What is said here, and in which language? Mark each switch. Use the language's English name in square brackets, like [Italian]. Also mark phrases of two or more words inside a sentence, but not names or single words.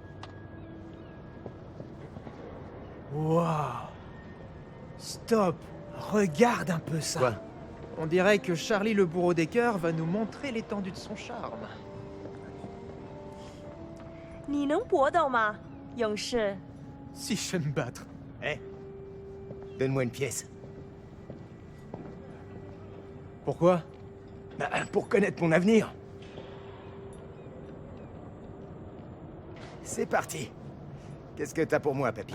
[French] Waouh! Stop! Regarde un peu ça! Quoi? On dirait que Charlie le bourreau des cœurs va nous montrer l'étendue de son charme. [Chinese] 你能搏斗吗，勇士？ [French] Si je sais me battre. Eh? Donne-moi une pièce. Pourquoi? Bah, pour connaître mon avenir. C'est parti. Qu'est-ce que t'as pour moi, papy?